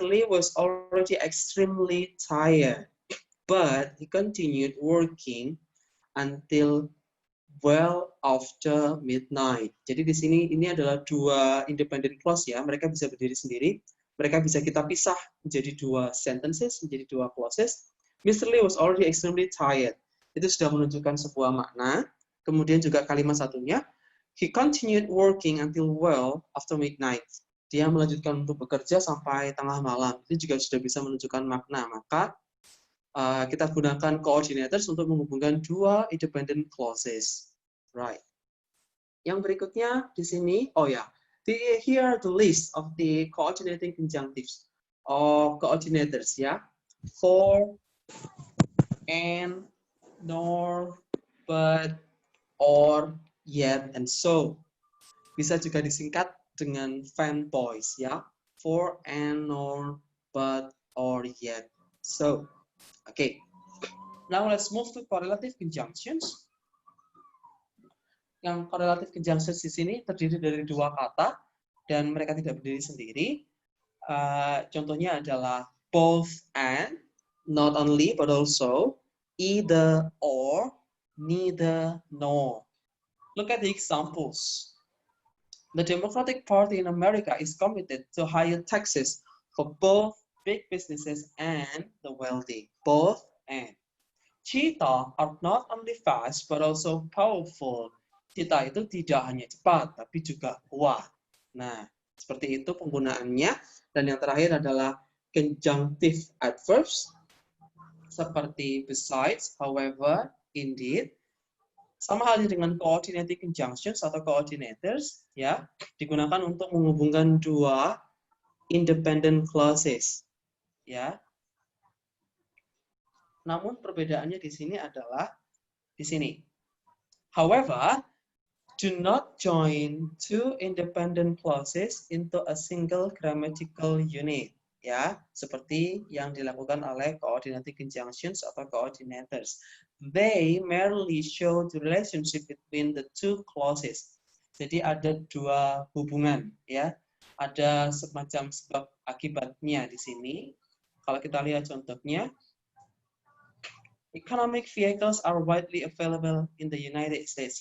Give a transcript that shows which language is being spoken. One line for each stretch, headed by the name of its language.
English: Lee was already extremely tired, but he continued working until well after midnight.
Indonesian: Jadi di sini ini adalah dua independent clause ya. Mereka bisa berdiri sendiri. Mereka bisa kita pisah menjadi dua sentences, menjadi dua clauses.
English: Mr. Lee was already extremely tired.
Indonesian: Itu sudah menunjukkan sebuah makna. Kemudian juga kalimat satunya,
English: he continued working until well after midnight.
Indonesian: Dia melanjutkan untuk bekerja sampai tengah malam. Itu juga sudah bisa menunjukkan makna. Maka kita gunakan coordinators untuk menghubungkan dua independent clauses. Right. Yang berikutnya di sini, oh ya,
English: here are the list of the coordinating conjunctives or coordinators ya. For, and, nor, but, or, yet, and so.
Indonesian: Bisa juga disingkat dengan fanboys ya.
English: For, and, nor, but, or, yet, so. Okay. Now let's move to correlative conjunctions.
Indonesian: Yang correlative conjunctions di sini terdiri dari dua kata dan mereka tidak berdiri sendiri. Contohnya adalah both and, not only but also, either or, neither nor.
English: Look at the examples. The Democratic Party in America is committed to higher taxes for both big businesses and the wealthy. Both and. Cheetah are not only fast but also powerful.
Indonesian: Cheetah itu tidak hanya cepat tapi juga kuat. Nah, seperti itu penggunaannya. Dan yang terakhir adalah conjunctive adverbs seperti besides, however, indeed. Sama halnya dengan coordinating conjunctions atau coordinators, ya, digunakan untuk menghubungkan dua independent clauses, ya. Namun perbedaannya di sini adalah di sini.
English: However, do not join two independent clauses into a single grammatical unit.
Indonesian: Ya, seperti yang dilakukan oleh coordinating conjunctions atau coordinators.
English: They merely show the relationship between the two clauses.
Indonesian: Jadi ada dua hubungan, ya. Ada semacam sebab akibatnya di sini. Kalau kita lihat contohnya,
English: economic vehicles are widely available in the United States.